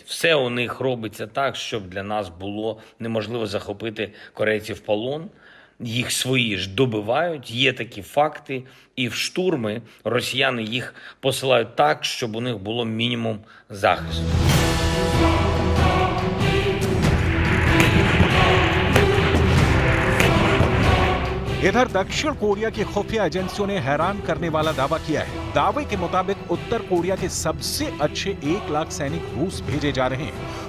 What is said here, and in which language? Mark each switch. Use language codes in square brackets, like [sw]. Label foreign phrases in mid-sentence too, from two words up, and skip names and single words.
[uk] Все у них робиться так, щоб для нас було неможливо захопити корейців в полон. Їх свої ж добивають, є такі факти, і в штурми росіяни їх посилають так, щоб у них було мінімум захисту. [hi] इधर दक्षिण कोरिया की खुफिया एजेंसियों ने हैरान करने वाला दावा किया है। दावे के मुताबिक उत्तर कोरिया के सबसे अच्छे 1 लाख सैनिक रूस भेजे जा रहे हैं।